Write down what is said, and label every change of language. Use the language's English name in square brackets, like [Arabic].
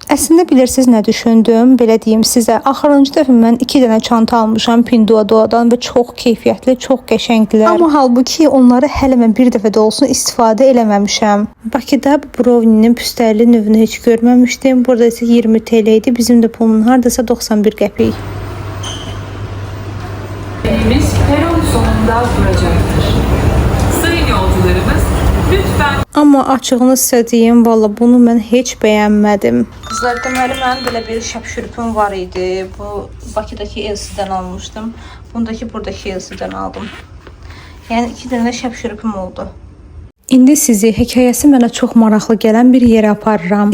[Azerbaijani] Əslində bilirsiniz nə düşündüm? Belə deyim sizə. Axırıncı dəfə mən 2 dənə çanta almışam Pinduoduo'dan və çox keyfiyyətli, çox qəşəngdilər. Amma halbuki onları hələ mən bir dəfə də olsun istifadə eləməmişəm. Bakıda brownie'nin püstərli növünü heç görməmişdim. Burada isə 20 TL idi. Bizim də pulun hardasa 91 qəpik. [Turkish] Biz peron sonunda duracaktır. Sayın yolcularımız, lütfen... [Azerbaijani] Amma açığını sizə deyim, valla bunu mən heç bəyənmədim. Qızlar, deməli mənim belə bir şəpşürpüm var idi. Bu Bakıdakı Elsi'dən almışdım. Bundakı buradakı Elsi'dən aldım. Yəni 2 dənə şəpşürpüm oldu. İndi sizi hekayəsi mənə çox maraqlı gələn bir yerə aparıram.